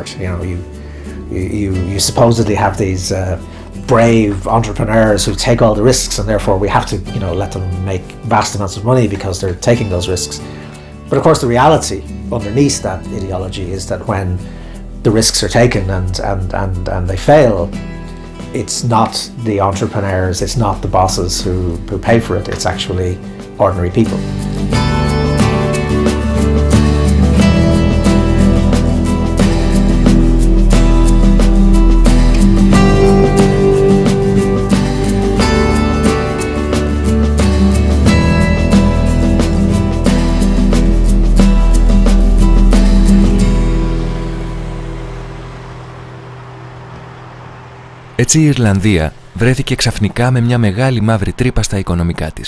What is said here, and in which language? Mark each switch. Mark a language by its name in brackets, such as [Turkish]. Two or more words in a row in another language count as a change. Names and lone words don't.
[English] You know, you supposedly have these brave entrepreneurs who take all the risks, and therefore we have to, you know, let them make vast amounts of money because they're taking those risks. But of course the reality underneath that ideology is that when the risks are taken and they fail, it's not the entrepreneurs, it's not the bosses who pay for it, it's actually ordinary people. [Greek] Έτσι η Ιρλανδία βρέθηκε ξαφνικά με μια μεγάλη μαύρη τρύπα στα οικονομικά της.